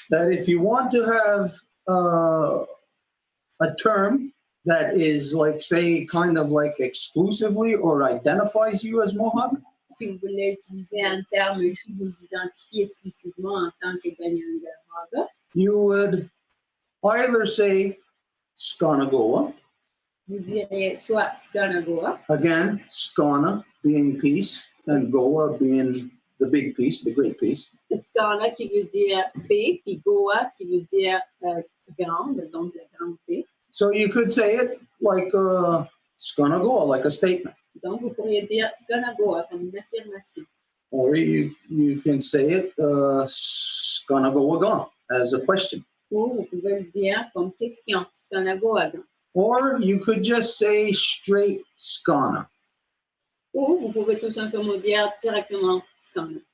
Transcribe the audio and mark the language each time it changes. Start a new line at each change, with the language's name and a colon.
English: that if you want to have a term that is like, say, kind of like exclusively or identifies you as Mohawk,
French: si vous voulez utiliser un terme qui vous identifie exclusivement en tant que Ganyangahaga,
English: you would either say Skanagoa,
French: vous diriez soit Skanagoa,
English: again, Skana being peace, and Goa being the big piece, the great piece.
French: Skana qui veut dire paix, puis Goa qui veut dire grande, donc la grande paix.
English: So you could say it like Skanagoa, like a statement.
French: Donc vous pourriez dire Skanagoa comme une affirmation.
English: Or you can say it Skanagoa as a question.
French: Ou vous pouvez le dire comme question, Skanagoa.
English: Or you could just say straight Skana,
French: Ou vous pouvez tout simplement dire directement Skana,